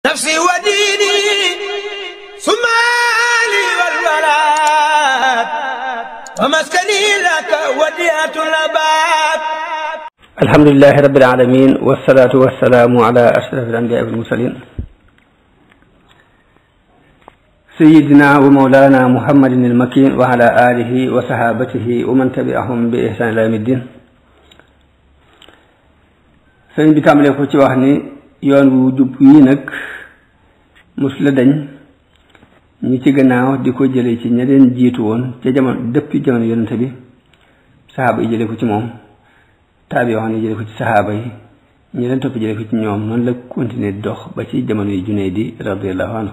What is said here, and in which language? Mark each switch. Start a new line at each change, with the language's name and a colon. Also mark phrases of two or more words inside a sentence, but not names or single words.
Arabic: نفسي وديني سمالي والولاد ومسكني لك وديعة الأباد. الحمد لله رب العالمين والصلاة والسلام على أشرف الأنبياء والمرسلين سيدنا ومولانا محمد المكين وعلى آله وصحابته ومن تبعهم بإحسان إلى يوم الدين.
Wolof: sëriñ bi tàmbalee ko ci wax ni yoon wu jub yi nag mus la dañ ñi ci gannaaw di ko jëlee ci ña leen jiitu woon ca jamono depuis jamono yonente bi saxaaba yi jëlee ko ci moom taabi wax ne jëlee ko ci saxaaba yi ñi leen topp jëlee ko ci ñoom noonu la continuer dox ba ci jamono yi Junayd di
Arabic: رضي الله عنه.